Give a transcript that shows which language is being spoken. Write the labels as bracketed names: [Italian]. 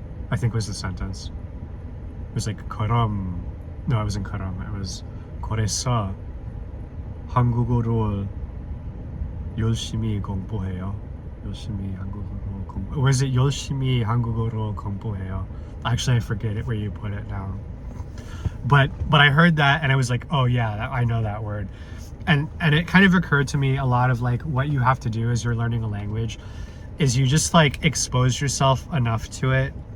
[English] I think was the sentence. It was like 그럼. No, it wasn't 그럼. It was 그래서 한국어로 열심히 공부해요. [Korean] 열심히 한국어로 공부. [English] Or is it 열심히 한국어로 공부해요? Actually, I forget it where you put it now. But I heard that and I was like, oh yeah, I know that word. And it kind of occurred to me a lot of like what you have to do as you're learning a language is you just like expose yourself enough to it.